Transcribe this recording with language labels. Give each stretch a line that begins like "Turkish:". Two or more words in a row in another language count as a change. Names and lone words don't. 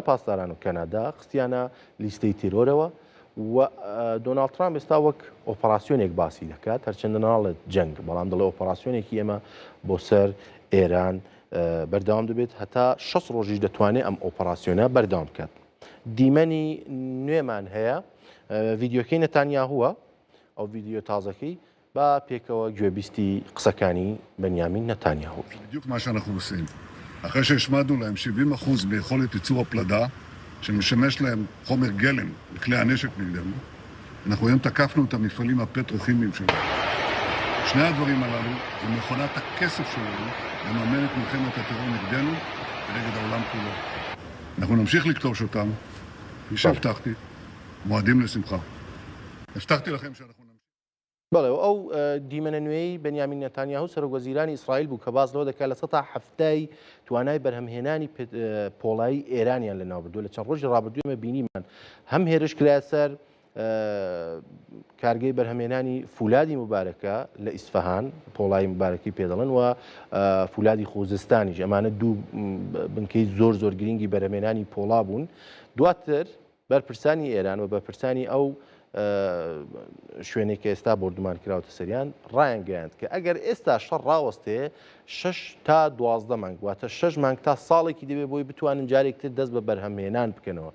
Central Kurdish: پاسداران و کەنادا خستیانە لیستەی تێرۆرەوە و دۆناڵد ترامپ ئێستا وەک ئۆپەراسیۆنێک باسی دەکات هەرچەندە ناڵێت جەنگ بەڵام دەڵێ ئۆپەراسیۆنێکی ئێمە بۆ سەر ئێران بەردەوام دەبێت هەتا 6 ڕۆژیش دەتوانێت ئەم ئۆپەراسیۆنە بەردەوام بکات دیمەنی نوێمان هەیە ڤیددیۆکەی نەتانیاهووە ئەو ڤیددیۆ تازەکەی با پێکەوە گوێبیستی قسەکانی בנימין נתניהו.
Hebrew: בדיוק מה שאנחנו עושים. אחרי שהשמדנו להם 70% ביכולת ייצור הפלדה, שמשמש להם חומר גלם לכלי הנשק נגדנו, אנחנו היום תקפנו את המפעלים הפטרוכימיים שלנו. שני הדברים הללו זה מכונת הכסף שלנו לממן את מלחמת הטרור נגדנו ונגד העולם כולו. אנחנו נמשיך לכתוש אותם, כפי שהבטחתי, מועדים לשמחה. הבטחתי לכם שאנחנו נמשיך.
Central Kurdish: بەڵێ ئەو دیمەنە نوێی بەنیامین نەتانیاهو سەرۆکوەزیرانی ئیسرائیل بوو کە باز لەوە دەکات لە سەتا هەفتای توانای بەرهەمهێنانی پۆڵایی ئێرانیان لەناو بردووە لە چەند ڕۆژی ڕابردووە ئێمە بینیمان هەم هێرش کرا سەر کارگەی بەرهەمهێنانی فولادی مبارەکە لە ئیسفەهان پۆڵایی مبارەکی پێدەڵن و فولادی خۆزستانیش ئەمانە دوو بنکەی زۆر زۆر گرنگی بەرهەمهێنانی پۆڵا بوون دواتر بەرپرسانی ئێران و بەرپرسانی ئەو شوێنێک کە ئێستا بردومان کراوەتە سەریان ڕایان گەیاند کە ئەگەر ئێستا شەڕ ڕاوەستێ 6 تا 12 مانگ واتە 6 مانگ تا ساڵێکی دەبێت بۆی بتوانن جارێکتر دەست بە بەرهەمهێنان بکەنەوە.